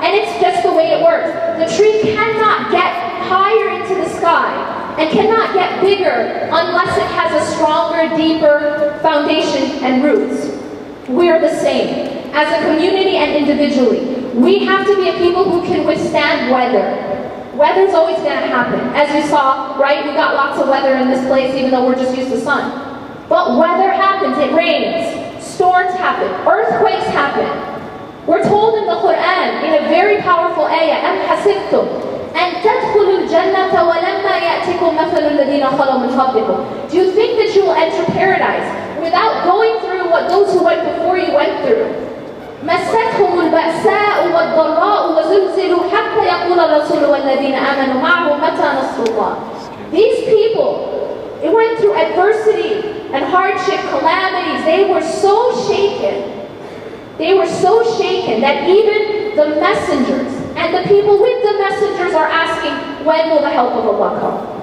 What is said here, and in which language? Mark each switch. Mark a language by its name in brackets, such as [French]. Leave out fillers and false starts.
[English] And it's just the way it works. The tree cannot get higher into the sky and cannot get bigger unless it has a stronger, deeper foundation and roots. We're the same. As a community and individually, we have to be a people who can withstand weather. Weather's always going to happen. As you saw, right? We got lots of weather in this place, even though we're just used to sun. But weather happens. It rains. Storms happen. Earthquakes happen. We're told in the Quran, in a very powerful ayah, [Arabic] أَمْ حَسِبْتُمْ أَنْ تَدْخُلُوا الْجَنَّةَ وَلَمَّا يَأْتِكُمْ مَثَلُ الَّذِينَ خَلَوْا مِنْ قَبْلِكُمْ. [English] Do you think that you will enter paradise without going through what those who went before you went through? [Arabic] مستهم البأساء والضراء وزلزلوا حتى يقول الرسول والذين آمنوا معه متى نصر الله. [English] These people, it went through adversity and hardship, calamities. They were so shaken. They were so shaken that even the messengers and the people with the messengers are asking, when will the help of Allah come?